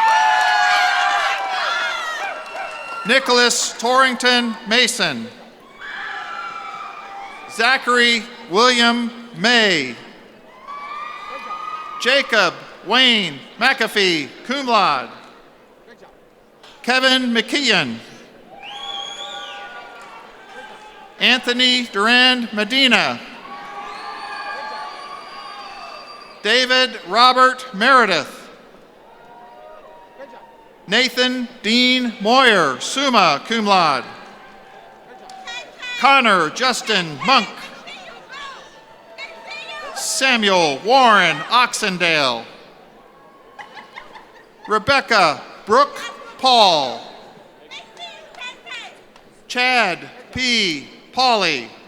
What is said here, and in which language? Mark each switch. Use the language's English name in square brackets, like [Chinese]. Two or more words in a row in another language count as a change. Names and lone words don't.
[English] Nicholas Torrington Mason. Zachary William May. Jacob Wayne McAfee, [Latin] cum laude. [English] Kevin McKeon. Anthony Durand Medina. David Robert Meredith. Nathan Dean Moyer, [Latin] summa cum laude. [English] Connor Justin Monk. Samuel Warren Oxendale. Rebecca Brooke Paul. Chad P. Pauley.